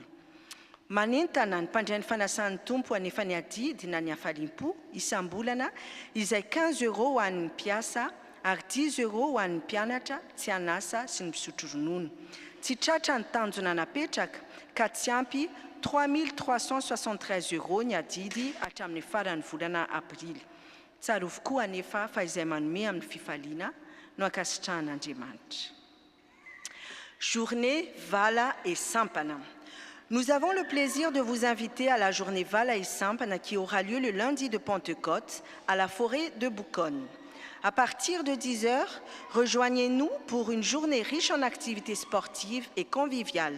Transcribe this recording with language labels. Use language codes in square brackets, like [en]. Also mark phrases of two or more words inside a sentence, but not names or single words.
[mg] Manentana ny mpandray ny fanasan'ny tompo anefa ny adidy na ny hafaliam-po isam-bolana izay 15 € ho an'ny mpiasa ary 10 € ho an'ny mpianatra tsy hanasa sy ny misotro ronono. Tsy tratra ny tanjona napetraka ka tsy ampy 3 373 € ny adidy hatramin'ny faran'ny volana aprily. Tsarovokoa anefa fa izay manome amin'ny fifaliana no ankasitrahan'Andriamanitra. [fr] Journée Vala et Sampana. Nous avons le plaisir de vous inviter à la journée Vala et Sampana qui aura lieu le lundi de Pentecôte à la forêt de Bouconne. À partir de 10 h, rejoignez-nous pour une journée riche en activités sportives et conviviales.